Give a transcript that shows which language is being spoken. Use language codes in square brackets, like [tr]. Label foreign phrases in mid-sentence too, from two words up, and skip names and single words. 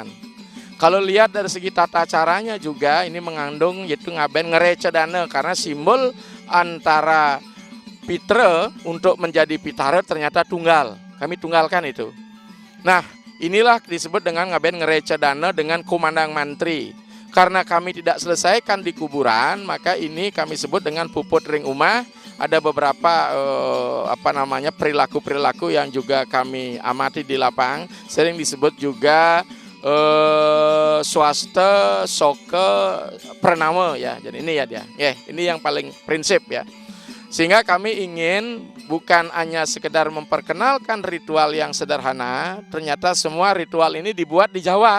[id] Kalau lihat dari segi tata caranya juga ini mengandung yaitu ngaben ngerecedana, karena simbol antara Pitra untuk menjadi Pitara ternyata tunggal. Kami tunggalkan itu. Nah, inilah disebut dengan ngaben ngerecedana dengan kumandang mantri. Karena kami tidak selesaikan di kuburan, maka ini kami sebut dengan [ban] puput ring umah. [id] Ada beberapa perilaku-perilaku yang juga kami amati di lapang. Sering disebut juga swasta, soke, pranama ya. Jadi ini ya dia. Ini yang paling prinsip ya. Sehingga kami ingin bukan hanya sekedar memperkenalkan ritual yang sederhana, ternyata semua ritual ini dibuat di Jawa.